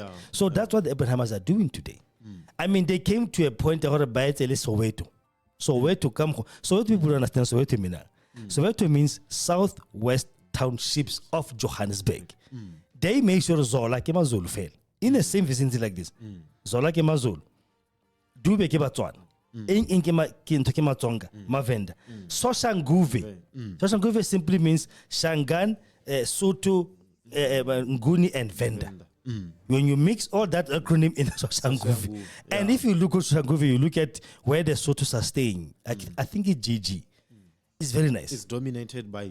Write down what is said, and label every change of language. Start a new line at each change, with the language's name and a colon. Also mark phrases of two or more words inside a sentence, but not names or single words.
English: So that's what the Abrahamers are doing today. I mean, they came to a point where it's Soweto. Soweto come. Soweto people understand Soweto mean. Soweto means southwest townships of Johannesburg. They make sure Zola ke Mazulu fail in the same vicinity like this. Zola ke Mazulu, Dube ke Batswana, in ke Matsonga, Mavenda. Soshanguve simply means Shangan, Soto, Nguni, and Venda. When you mix all that acronym in Soshanguve, and if you look at Soshanguve, you look at where the Sotos are staying. I think it's GG. It's very nice. It's dominated by.